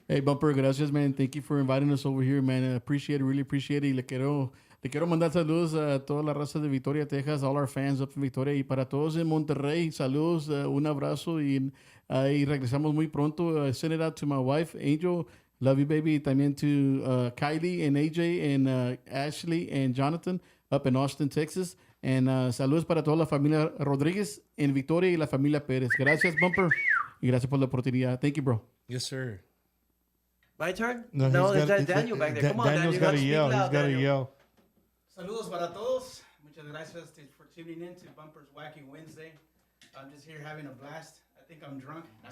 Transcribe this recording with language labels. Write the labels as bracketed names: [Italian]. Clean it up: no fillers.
[English] Hey, Bumper, gracias, man. Thank you for inviting us over here, man. I appreciate it, really appreciate it. Le [Spanish] Te quiero mandar saludos a toda la raza de Victoria, Texas, [English] all our fans up in Victoria, [Spanish] y para todos en Monterrey, saludos, un abrazo, y regresamos muy pronto. [English] Send it out to my wife, Angel, love you baby, también to Kylie and AJ and Ashley and Jonathan up in Austin, Texas, and [Spanish] saludos para toda la familia Rodríguez en Victoria y la familia Pérez. Gracias, Bumper, y gracias por la oportunidad. [English] Thank you, bro. Yes, sir. My turn? No, It's Daniel back there. Come on, Daniel's Daniel. got to Speak yell. loud, He's got to Daniel. yell. [Spanish] Saludos para todos. Muchas gracias [English] for tuning in to Bumper's Wacky Wednesday. I'm just here having a blast. I think I'm drunk.